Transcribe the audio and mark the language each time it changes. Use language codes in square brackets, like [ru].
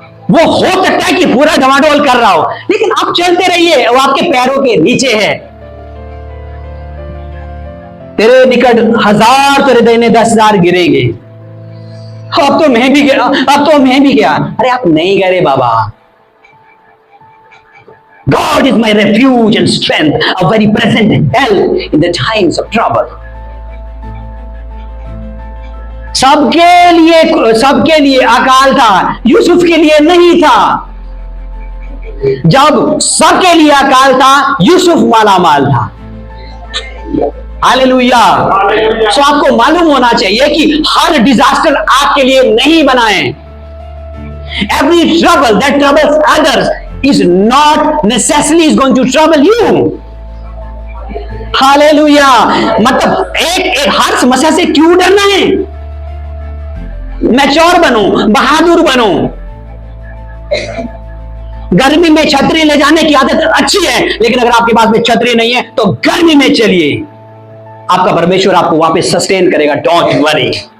[hi] वो हो सकता है कि पूरा डमाडोल कर रहा हो, लेकिन आप चलते रहिए, वो आपके पैरों के नीचे है। तेरे निकट 1000 तेरे दाहिने 10,000 गिरेंगे। अब तो मैं भी गया, अब तो मैं भी गया। अरे आप नहीं गए बाबा। [en] God is my refuge and strength, a very present help in the times of trouble. [hi] सबके लिए अकाल था, यूसुफ के लिए नहीं था। जब सबके लिए अकाल था, यूसुफ मालामाल था। हालेलुया। सो आपको मालूम होना चाहिए कि हर डिजास्टर आपके लिए नहीं बनाए। [en] Every trouble that troubles others is not necessarily is going to trouble you. [hi] Hallelujah. मतलब एक हर समस्या से क्यों डरना है? मैच्योर बनो, बहादुर बनो। गर्मी में छतरी ले जाने की आदत अच्छी है, लेकिन अगर आपके पास में छतरी नहीं है तो गर्मी में चलिए, आपका परमेश्वर आपको वापस सस्टेन करेगा। [en] Don't worry.